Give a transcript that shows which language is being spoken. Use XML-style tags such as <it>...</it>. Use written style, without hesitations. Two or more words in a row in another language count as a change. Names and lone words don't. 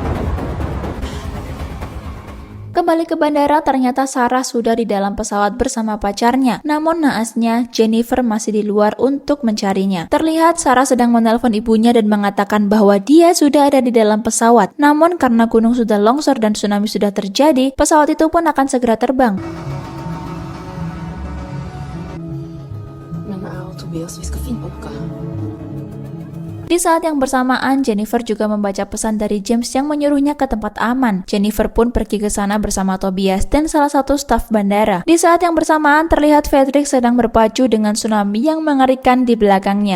<id>Kembali ke bandara, ternyata Sarah sudah di dalam pesawat bersama pacarnya. Namun naasnya, Jennifer masih di luar untuk mencarinya. Terlihat Sarah sedang menelpon ibunya dan mengatakan bahwa dia sudah ada di dalam pesawat. Namun karena gunung sudah longsor dan tsunami sudah terjadi, pesawat itu pun akan segera terbang.</id> <sv>Men Tobias, vi ska finna åka.</sv> <id>Di saat yang bersamaan, Jennifer juga membaca pesan dari James yang menyuruhnya ke tempat aman. Jennifer pun pergi ke sana bersama Tobias dan salah satu staf bandara. Di saat yang bersamaan, terlihat Fredrik sedang berpacu dengan tsunami yang mengerikan di belakangnya.</id>